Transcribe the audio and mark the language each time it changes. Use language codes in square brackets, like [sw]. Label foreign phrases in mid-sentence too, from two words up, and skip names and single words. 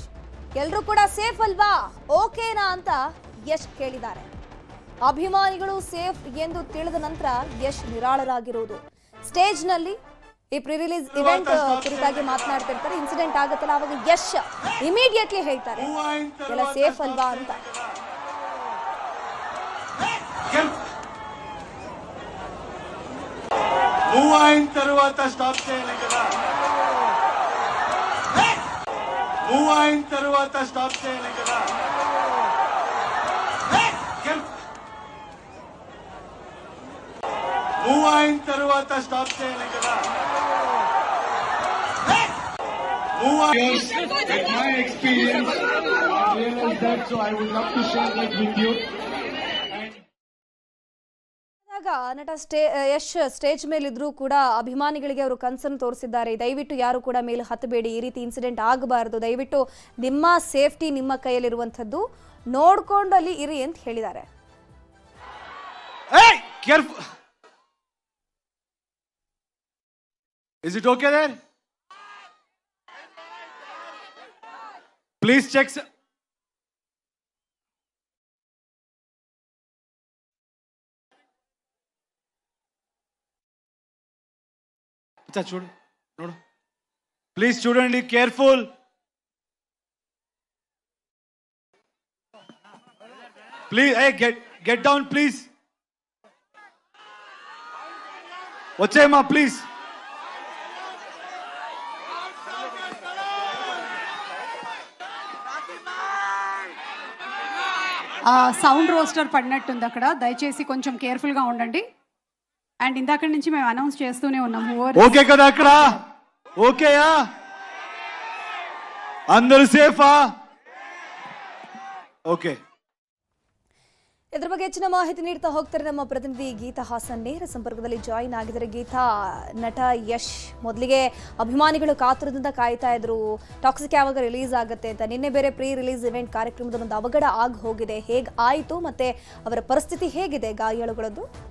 [kn] ಎಲ್ಲರೂ ಕೂಡ ಸೇಫ್ ಅಲ್ವಾ, ಓಕೆನಾ ಅಂತ ಯಶ್ ಕೇಳಿದ್ದಾರೆ. ಅಭಿಮಾನಿಗಳು ಸೇಫ್ ಎಂದು ತಿಳಿದ ನಂತರ ಯಶ್ ನಿರಾಳರಾಗಿರುವುದು. ಸ್ಟೇಜ್ ನಲ್ಲಿ ಈ [en] pre release event [kn] ಕುರಿತಾಗಿ ಮಾತನಾಡ್ತಿರ್ತಾರೆ. ಇನ್ಸಿಡೆಂಟ್ ಆಗುತ್ತಲ್ಲ, ಅವಾಗ ಯಶ್ ಇಮಿಡಿಯೇಟ್ಲಿ ಹೇಳ್ತಾರೆ ಎಲ್ಲ ಸೇಫ್ ಅಲ್ವಾ ಅಂತ. [te] మూవ్ అయిన తర్వాత స్టాప్ చేయాలి కదా, మూవ్ అయిన తర్వాత స్టాప్ చేయాలి కదా. మూవ్ అయిన తర్వాత స్టాప్ చేయాలి కదా. [en] At my experience, I realized that, so I would love to share that with you. [kn] ನಟ ಯಶ್ ಸ್ಟೇಜ್ ಮೇಲಿದ್ರು ಕೂಡ ಅಭಿಮಾನಿಗಳಿಗೆ ಅವರು ಕನ್ಸರ್ನ್ ತೋರಿಸಿದ್ದಾರೆ. ದಯವಿಟ್ಟು ಯಾರು ಕೂಡ ಮೇಲೆ ಹತ್ತಬೇಡಿ, ಈ ರೀತಿ ಇನ್ಸಿಡೆಂಟ್ ಆಗಬಾರದು, ದಯವಿಟ್ಟು ನಿಮ್ಮ ಸೇಫ್ಟಿ ನಿಮ್ಮ ಕೈಯಲ್ಲಿರುವಂಥದ್ದು, ನೋಡ್ಕೊಂಡು ಅಲ್ಲಿ ಇರಿ ಅಂತ ಹೇಳಿದ್ದಾರೆ. [en] Is it okay there? Please check. [te] अच्छा చూడు ನೋಡು. [en] Please student, be careful. Please, hey, get down please. [te] వచ్చేయమ్మా please. [en] sound roster [te] పడినట్టుంది అక్కడ, దయచేసి కొంచెం కేర్ఫుల్ గా ఉండండి. అండ్ ఇందాక నుంచి మేము అనౌన్స్ చేస్తూనే ఉన్నాము. ఓకే కదా అక్కడ? ఓకేయా? అందరూ సేఫా? ఓకే. [kn] ಇದ್ರ ಬಗ್ಗೆ ಹೆಚ್ಚಿನ ಮಾಹಿತಿ ನೀಡ್ತಾ ಹೋಗ್ತಾರೆ ನಮ್ಮ ಪ್ರತಿನಿಧಿ ಗೀತಾ ಹಾಸನ್. ನೇರ ಸಂಪರ್ಕದಲ್ಲಿ ಜಾಯಿನ್ ಆಗಿದ್ದಾರೆ. ಗೀತಾ, ನಟ ಯಶ್ ಮೊದಲಿಗೆ ಅಭಿಮಾನಿಗಳು ಕಾತುರದಿಂದ ಕಾಯ್ತಾ ಇದ್ರು ಟಾಕ್ಸಿಕ್ ಯಾವಾಗ ರಿಲೀಸ್ ಆಗುತ್ತೆ ಅಂತ. ನಿನ್ನೆ ಬೇರೆ [en] pre release event [kn] ಕಾರ್ಯಕ್ರಮದ ಒಂದು ಅವಘಡ ಆಗಿ ಹೋಗಿದೆ. ಹೇಗೆ ಆಯಿತು ಮತ್ತೆ ಅವರ ಪರಿಸ್ಥಿತಿ ಹೇಗಿದೆ ಗಾಯಾಳುಗಳದ್ದು?